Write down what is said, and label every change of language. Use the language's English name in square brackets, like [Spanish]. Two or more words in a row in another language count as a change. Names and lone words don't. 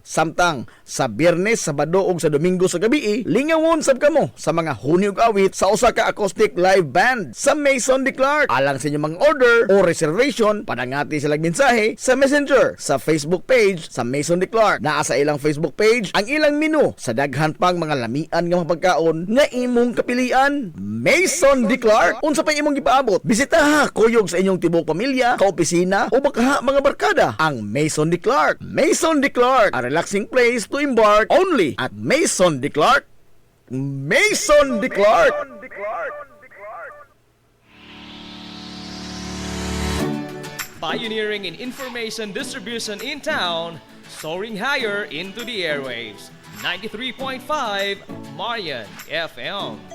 [Cebuano] Samtang sa Biyernes, Sabado ug sa Domingo sa gabi, lingawon sab kamo sa mga huni ug awit sa usa ka [English] acoustic live band [Cebuano] sa Maison de Clark. Alang sa inyong mga order o reservation, padangati silang mensahe sa Messenger sa Facebook page sa Maison de Clark. Naa sa ilang Facebook page ang ilang menu sa daghan pang mga lamian nga mga pagkaon nga imong kapilian. Maison de Clark, unsa pa imong gipaabot? Bisita ha kuyog sa inyong tibok pamilya, kaopisina o baka mga barkada ang Maison de Clark. [English] Maison de Clark, a relaxing place to embark only at Maison de Clark. Maison de Clark. Pioneering in information distribution in town, soaring higher into the airwaves. 93.5 Marian FM.